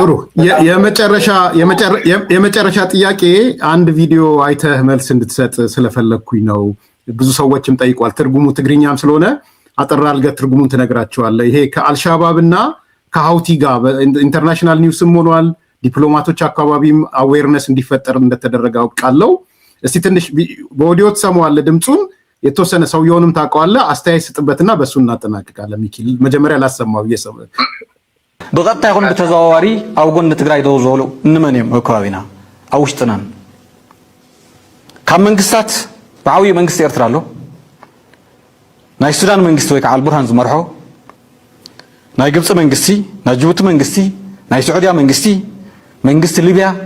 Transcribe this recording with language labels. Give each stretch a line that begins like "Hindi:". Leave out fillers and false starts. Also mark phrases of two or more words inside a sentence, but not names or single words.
Amharic: ጥሩ የመጨረሻ ጥያቄ አንድ ቪዲዮ አይተህ መልስ እንድትሰጥ ስለፈለኩኝ ነው። ብዙ ሰዎችም ጠይቋል። ትርጉሙ ትግርኛም ስለሆነ አጠር አድርገህ ትርጉሙን ትነግራቸዋለህ። ይሄ ከአልሻባብና ከሀውቲ ጋር
English: international news
Amharic: ሆኗል። ዲፕሎማቶች አካባቢም አዌርነስ እንዲፈጠር እንደተደረገ አውቃለሁ። እስቲ ትንሽ በኦዲዮ ትሰማዋለህ ድምጹን፣ የተወሰነ ሰውየውንም ታውቀዋለህ። አስተያየት ስጥበትና በሱ እናጠናቅቃለን። ሚኪ መጀመሪያ ላሰማው እየሰማ
Tigrinya: ብቐጥታ ይኹን ብተዘዋዋሪ ኣብ ጎኒ ትግራይ ደው ዝበሉ እንመን እዮም ኣብ ከባቢና ኣብ ውሽጥና ካብ መንግስታት ብዓብዪ መንግስቲ ኤርትራ ኣሎ፣ ናይ ሱዳን መንግስቲ ወይ ከዓ አልቡርሃን ዝመርሖ፣ ናይ ግብፂ መንግስቲ፣ ናይ ጅቡቲ መንግስቲ፣ ናይ ስዑድያ መንግስቲ፣ መንግስቲ ሊብያ፣